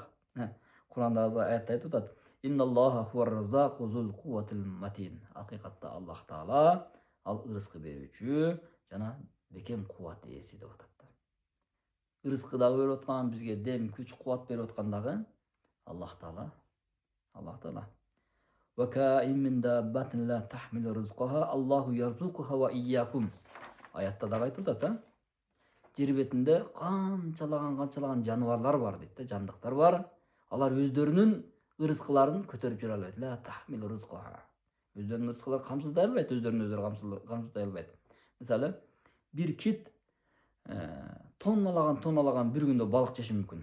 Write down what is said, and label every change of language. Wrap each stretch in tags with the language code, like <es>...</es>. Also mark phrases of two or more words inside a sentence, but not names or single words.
<ky>Куранда аятта айтып атат:</ky> <ar>"إن الله هو الرزاق ذو القوة المتين."</ar> <ky>Акыйкатта Аллах Таала ал ырыскы берүүчү жана бекем кубат ээси деп атат. Ырыскы дагы берип аткан, бизге дем, күч, кубат берип аткан дагы Аллах Таала. Аллах Таала.</ky> <ar>وكأين من دابة لا تحمل رزقها الله يرزقها وإياكم.</ar> <ky>Аятта дагы айтып атат, жер бетинде канчалаган жаныбарлар бар дейт да, жандыктар бар. Алар өздөрүнүн ырыскыларын көтөрүп жүрө албайт.</ky> <ar>لا تحمل رزقها.</ar> <ky>Өздөрүнүн ырыскыларын камсыздай албайт, өздөрүн камсыздай албайт. Мисалы, бир кит тонналаган бир күндө балык жеши мүмкүн.</ky>